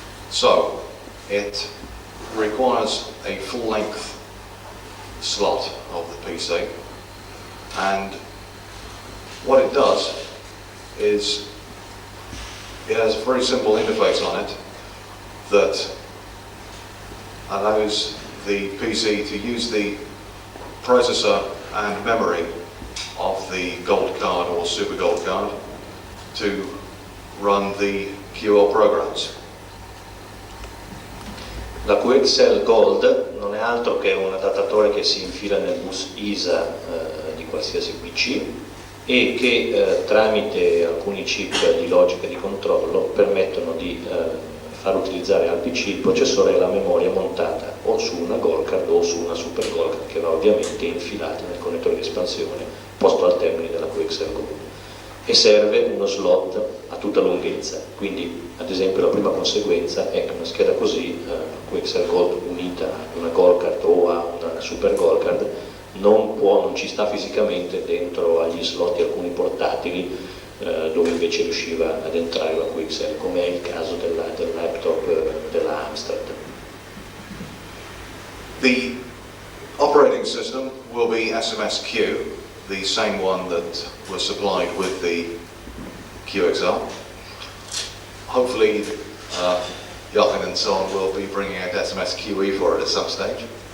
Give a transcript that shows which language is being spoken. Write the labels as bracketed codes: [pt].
[en] So it requires a full-length slot of the PC, and what it does is it has a very simple interface on it that allows the PC to use the processor and memory of the gold card or super gold card to run the QL programs. [it] La QXL Gold non è altro che un adattatore che si infila nel bus ISA di qualsiasi PC e che tramite alcuni chip di logica e di controllo permettono di far utilizzare al PC il processore e la memoria montata o su una gold card o su una super gold card, che va ovviamente infilata nel connettore di espansione posto al termine della QXL Gold, e serve uno slot a tutta lunghezza. Quindi ad esempio la prima conseguenza è che una scheda così, QXL Gold unita a una gold card o a una super gold card, non ci sta fisicamente dentro agli slot di alcuni portatili dove invece riusciva ad entrare la QXL, come è il caso del laptop della Amstrad. [en] The operating system will be SMSQ, the same one that was supplied with the QXL. Hopefully Jochen and so on will be bringing out SMSQE for it at some stage.